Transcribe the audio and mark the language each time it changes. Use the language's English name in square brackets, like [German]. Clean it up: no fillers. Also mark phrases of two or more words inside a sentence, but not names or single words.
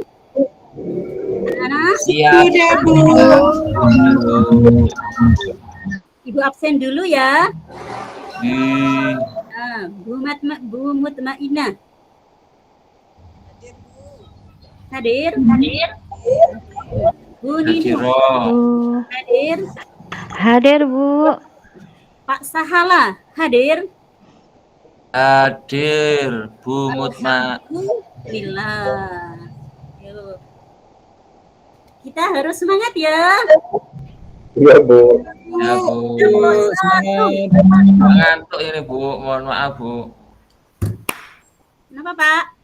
[Indonesian] Anak-anak? Siap. Sudah, Bu. Ibu absen dulu ya. Di Bu Mutmainah. Hadir? Bu Nini Hadiroh. hadir? Hadir, Bu. Pak Sahala hadir? Hadir Bu Mutma. Alhamdulillah. Yuk. Kita harus semangat ya. Iya, Bu. Ya Bu. Semangat. Ngantuk ini Bu, mohon maaf Bu. Kenapa Pak?